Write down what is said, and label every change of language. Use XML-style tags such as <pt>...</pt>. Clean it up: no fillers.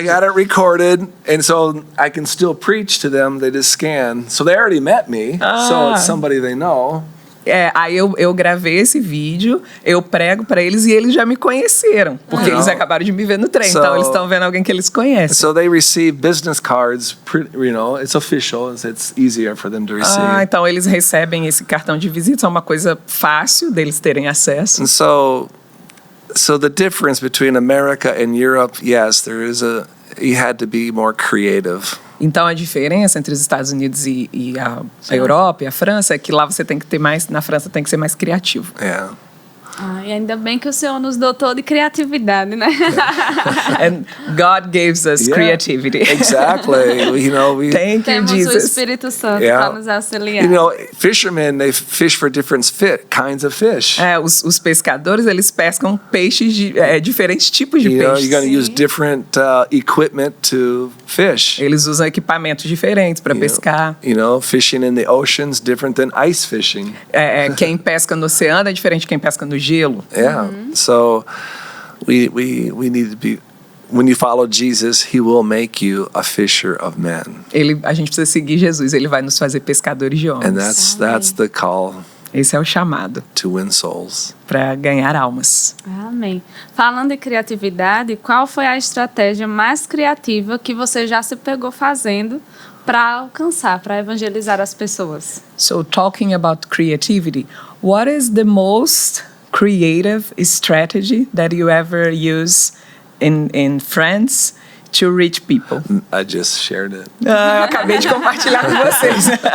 <en>I got it recorded, and so I can still preach to them. They just scan, so they already met me. So it's somebody they know.</en> <pt>Aí eu gravei esse vídeo, eu prego para eles e eles já me conheceram, porque eles acabaram de me ver no trem, então eles estão vendo alguém que eles conhecem.</pt> <en>So they receive business cards. It's official. It's easier for them to receive.</en> <pt>Então eles recebem esse cartão de visita, é uma coisa fácil deles terem acesso.</pt> <en>And so the difference between America and Europe, yes, you had to be more creative.</en> <pt>Então a diferença entre os Estados Unidos e a Europa e a França é que lá você tem que ter mais, na França tem que ser mais criativo.</pt> <en>Yeah.</en> <pt>E ainda bem que o Senhor nos dotou de criatividade, né?</pt> <en>And God gives us creativity. Exactly. Thank you,</en> <pt>Temos o</pt> <en>Jesus.</en> <pt>Espírito Santo</pt> <en>Yeah.</en> <pt>para nos auxiliar.</pt> <en>Fishermen, they fish for different kinds of fish.</en> <pt>Os pescadores, eles pescam peixes diferentes tipos de peixes.</pt> <en>You're going to use different equipment to fish.</en> <pt>Eles usam equipamentos diferentes para pescar.</pt> <en>Fishing in the ocean's different than ice fishing.</en> <pt>Quem pesca no oceano é diferente de quem pesca no gelo.</pt> <en>Yeah. So we need to be. When you follow Jesus, He will make you a fisher of men.</en> <pt>A gente precisa seguir Jesus. Ele vai nos fazer pescadores de homens.</pt> <en>And that's the call.</en> <pt>Esse é o chamado.</pt> <en>To win souls.</en> <pt>Para ganhar almas. Amém. Falando em criatividade, qual foi a estratégia mais criativa que você já se pegou fazendo para alcançar, para evangelizar as pessoas?</pt> <en>So talking about creativity, what is the most creative strategy that you ever use in France to reach people? I just shared it.</en> <pt>Eu acabei de compartilhar com vocês.</pt>